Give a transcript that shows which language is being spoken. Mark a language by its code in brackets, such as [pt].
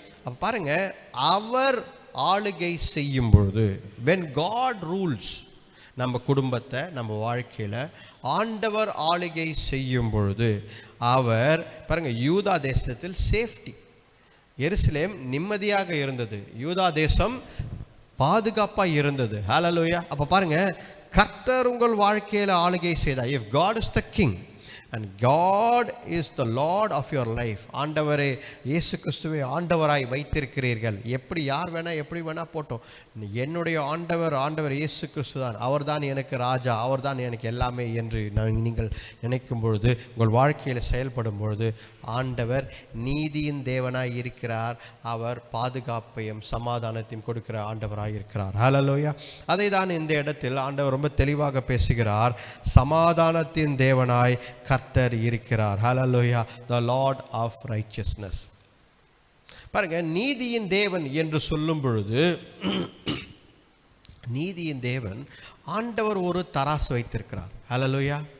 [ta] அப்ப பாருங்க, அவர் ஆளுகை செய்யும் பொழுது, [en] when God rules, [ta] நம்ம குடும்பத்தை, நம்ம வாழ்க்கையில் ஆண்டவர் ஆளுகை செய்யும் பொழுது, அவர் பாருங்க, யூதா தேசத்தில் சேஃப்டி, எருசலேம் நிம்மதியாக இருந்தது, யூதா தேசம் பாதுகாப்பாக இருந்தது. ஹல்லேலூயா. அப்போ பாருங்க, கர்த்தர் உங்கள் வாழ்க்கையில் ஆளுகை செய்தார். [en] if God is the king and God is the Lord of your life, [ta] ஆண்டவரே இயேசு கிறிஸ்துவை ஆண்டவராய் வைத்திருக்கிறீர்கள். எப்படி யார் வேணால் எப்படி வேணால் போட்டோம், என்னுடைய ஆண்டவர் இயேசு கிறிஸ்து தான், அவர் தான் எனக்கு ராஜா, அவர் தான் எனக்கு எல்லாமே என்று நீங்கள் நினைக்கும் பொழுது, உங்கள் வாழ்க்கையில் செயல்படும் பொழுது, ஆண்டவர் நீதியின் தேவனாய் இருக்கிறார். அவர் பாதுகாப்பையும் சமாதானத்தையும் கொடுக்கிற ஆண்டவராய் இருக்கிறார். ஹல்லேலூயா. அதை தான் இந்த இடத்தில் ஆண்டவர் ரொம்ப தெளிவாக பேசுகிறார். சமாதானத்தின் தேவனாய் கர்த்தர் இருக்கிறார். ஹல்லேலூயா. [en] the Lord of righteousness. [ta] பாருங்க, நீதியின் தேவன் என்று சொல்லும் பொழுது, நீதியின் தேவன் ஆண்டவர் ஒரு தராசு வைத்திருக்கிறார். ஹல்லேலூயா.